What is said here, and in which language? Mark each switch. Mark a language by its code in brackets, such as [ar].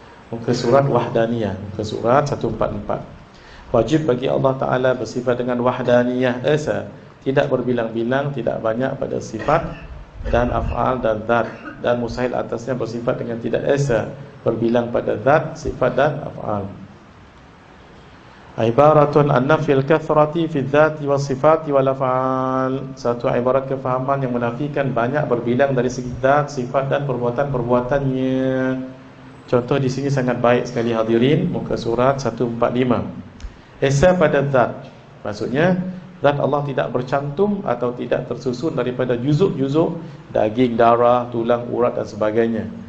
[ms] Muka surat Wahdaniyah, muka surat 144. Wajib bagi Allah Ta'ala bersifat dengan Wahdaniyah esa, tidak berbilang-bilang, tidak banyak pada sifat dan af'al dan zat, dan mustahil atasnya bersifat dengan tidak esa, berbilang pada zat, sifat dan af'al. [ar] Ibaratun an nafil kathrati fi dzati was sifati wal af'al. [ms] Satu ibarat kefahaman yang menafikan banyak berbilang dari segi zat, sifat dan perbuatan-perbuatannya. Contoh di sini sangat baik sekali hadirin, muka surat 145. Esa pada zat, maksudnya zat Allah tidak bercantum atau tidak tersusun daripada juzuk-juzuk daging, darah, tulang, urat dan sebagainya.